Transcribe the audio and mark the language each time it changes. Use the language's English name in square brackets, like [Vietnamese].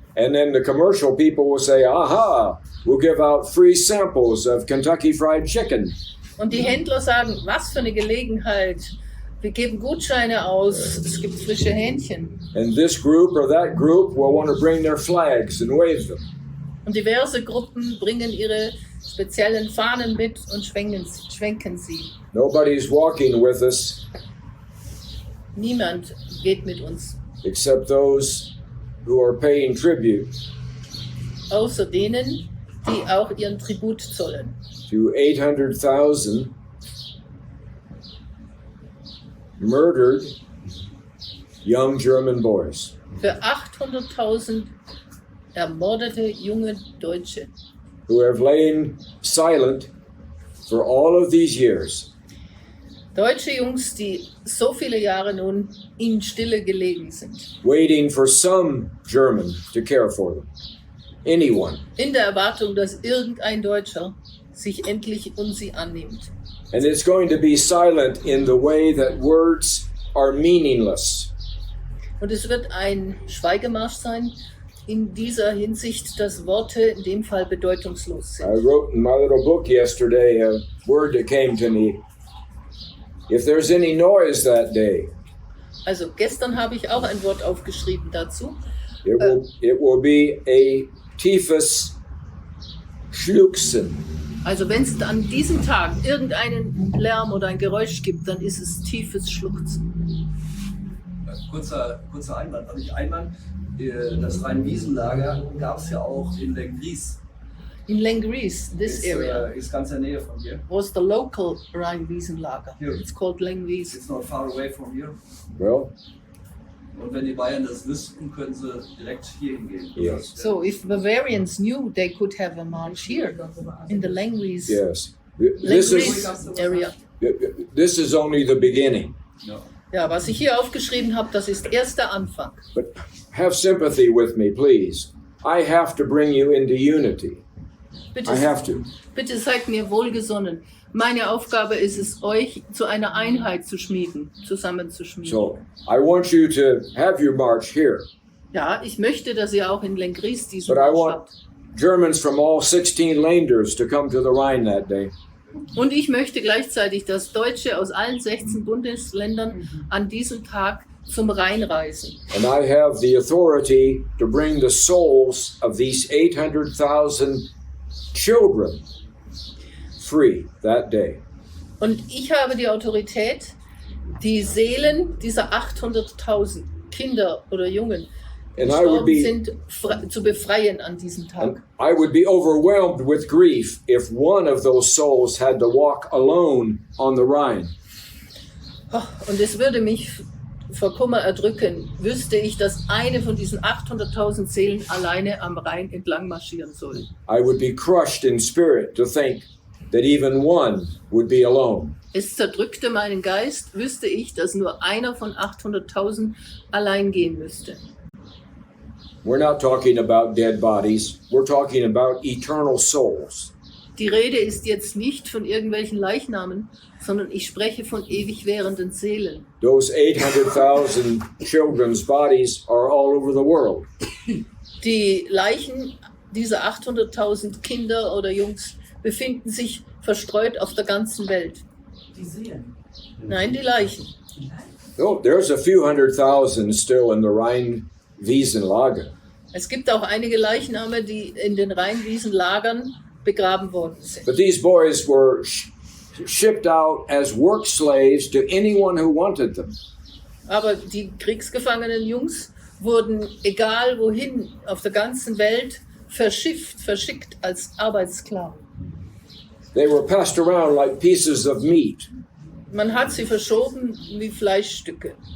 [English] And then the commercial people will say, aha, we'll give out free samples of Kentucky Fried Chicken. [German] Und die Händler sagen, was für eine Gelegenheit, wir geben Gutscheine aus, es gibt frische Hähnchen. [English] And this group or that group will want to bring their flags and wave them. [German] Und diverse Gruppen bringen ihre speziellen Fahnen mit und schwenken sie. [English] Nobody's walking with us [German] Niemand geht mit uns, [English] except those who are paying tribute [German] außer denen, die auch ihren Tribut zollen. [English] to 800,000 murdered young German boys. [German] Für 800.000 ermordete junge Deutsche, [English] Who have lain silent for all of these years. [German] Deutsche Jungs, die so viele Jahre nun in Stille gelegen sind. [English] waiting for some German to care for them. Anyone. [German] In der Erwartung, dass irgendein Deutscher sich endlich um sie annimmt. [English] And it's going to be silent in the way that words are meaningless. [German] Und es wird ein Schweigemarsch sein in dieser Hinsicht, dass Worte in dem Fall bedeutungslos [English] I [German] sind. [English] wrote in my little book yesterday a word that came to me. If there's any noise that day, [German] Also gestern habe ich auch ein Wort aufgeschrieben dazu. [English] it will be a [German] tiefes Schluchzen. Also wenn es an diesem Tag irgendeinen Lärm oder ein Geräusch gibt, dann ist es tiefes Schluchzen. Kurzer Einwand, noch nicht Einwand. Das Rhein-Wiesen-Lager gab es ja auch in Lenggries. [English] In Lenggries, this area, [German] Ist ganz in der Nähe von hier. [English] was the local Rhein-Wiesen-Lager. Here. It's called Lenggries. It's not far away from here. Well, [German] Und wenn die Bayern das wüssten, können sie direkt hier hingehen. [English] Yes. So if Bavarians knew, they could have a march here in the Lenggries, yes. This Lenggries is area. this is only the beginning. [German] Ja. Ja, was ich hier aufgeschrieben habe, das ist erst der Anfang. [English] But have sympathy with me, please. I have to bring you into unity. [German] Bitte, [English] I have to. [German] bitte seid mir wohlgesonnen. Meine Aufgabe ist es, euch zu einer Einheit zu schmieden, zusammenzuschmieden. [English] So I want you to have your march here. [German] Ja, ich möchte, dass ihr auch in Lenggries diesen [English] But I [German] Marsch [English] want [German] habt. [English] Germans from all 16 Länders to come to the Rhine that day. [German] Und ich möchte gleichzeitig, dass Deutsche aus allen 16 Bundesländern an diesem Tag zum Rhein reisen. [English] And I have the authority to bring the souls of these 800,000 children free that day. [German] Und ich habe die Autorität, die Seelen dieser 800.000 Kinder oder Jungen, die [English] And I would be [German] sind, zu befreien an diesem [English] and [German] Tag. [English] I would be overwhelmed with grief if one of those souls had to walk alone on the Rhine. [German] Und es würde mich vor Kummer erdrücken, wüsste ich, dass eine von diesen 800.000 Seelen alleine am Rhein entlang marschieren soll. [English] I would be crushed in spirit to think that even one would be alone. [German] Es zerdrückte meinen Geist, wüsste ich, dass nur einer von 800.000 allein gehen müsste. [English] We're not talking about dead bodies. We're talking about eternal souls. [German] Die Rede ist jetzt nicht von irgendwelchen Leichnamen, sondern ich spreche von ewig währenden Seelen. [English] Those 800,000 children's bodies are all over the world. [German] Die Leichen dieser 800.000 Kinder oder Jungs befinden sich verstreut auf der ganzen Welt. Die Seelen. Nein, die Leichen. [English] Oh, there's a few 100,000 still in the Rhein-Wiesen-Lager. [German] Es gibt auch einige Leichname, die in den Rhein-Wiesen-Lagern begraben worden sind. [English] But these boys were shipped out as work slaves to anyone who wanted them. [German] Aber die kriegsgefangenen Jungs wurden, egal wohin, auf der ganzen Welt verschickt als Arbeitssklaven. [English] They were passed around like pieces of meat. [German] Man hat sie verschoben wie Fleischstücke.